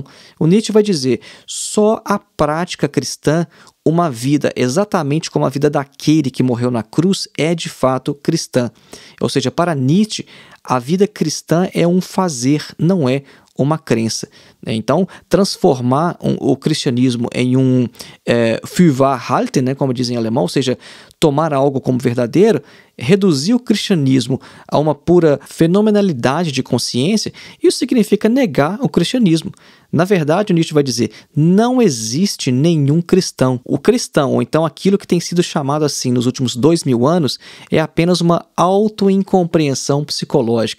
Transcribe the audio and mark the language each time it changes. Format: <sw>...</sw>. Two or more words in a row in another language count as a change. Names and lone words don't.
<pt>O Nietzsche vai dizer, só a prática cristã, uma vida exatamente como a vida daquele que morreu na cruz, é de fato cristã. Ou seja, para Nietzsche, a vida cristã é um fazer, não é uma crença. Então, transformar o cristianismo em um</pt> <de>für wahr halten,</de> <pt>né, como dizem em alemão, ou seja, tomar algo como verdadeiro, reduzir o cristianismo a uma pura fenomenalidade de consciência, isso significa negar o cristianismo. Na verdade, o Nietzsche vai dizer, não existe nenhum cristão. O cristão, ou então aquilo que tem sido chamado assim nos últimos 2000 anos, é apenas uma auto-incompreensão psicológica.</pt>